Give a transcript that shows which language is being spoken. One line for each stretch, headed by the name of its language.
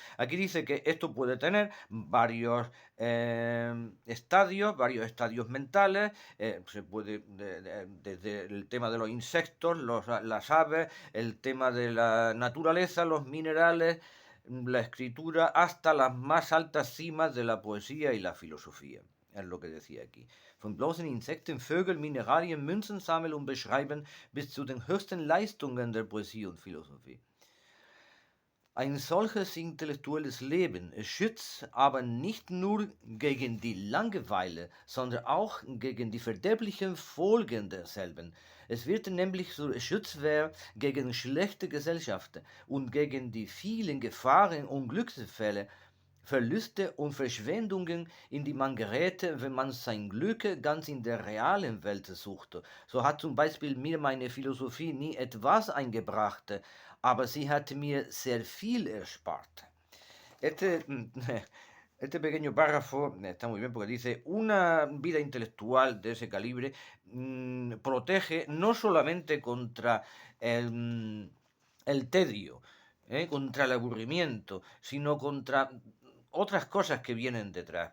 Spanish: Aquí dice que esto puede tener varios estadios mentales. Se puede, desde el tema de los insectos, las aves, el tema de la naturaleza, los minerales, la escritura, hasta las más altas cimas de la poesía y la filosofía. Es lo que decía aquí.
German: Von bloßen Insekten, Vögeln, Mineralien, Münzen sammeln und beschreiben bis zu den höchsten Leistungen der Poesie und Philosophie. Ein solches intellektuelles Leben schützt aber nicht nur gegen die Langeweile, sondern auch gegen die verderblichen Folgen derselben. Es wird nämlich zur Schutzwehr gegen schlechte Gesellschaften und gegen die vielen Gefahren und Glücksfälle, Verluste und Verschwendungen, in die man gerät, wenn man sein Glück ganz in der realen Welt sucht. So hat zum Beispiel mir meine Philosophie nie etwas eingebracht, aber sie hat mir sehr viel erspart.
Spanish: Este, este pequeño párrafo está muy bien porque dice, una vida intelectual de ese calibre protege no solamente contra el tedio, contra el aburrimiento, sino contra otras cosas que vienen detrás.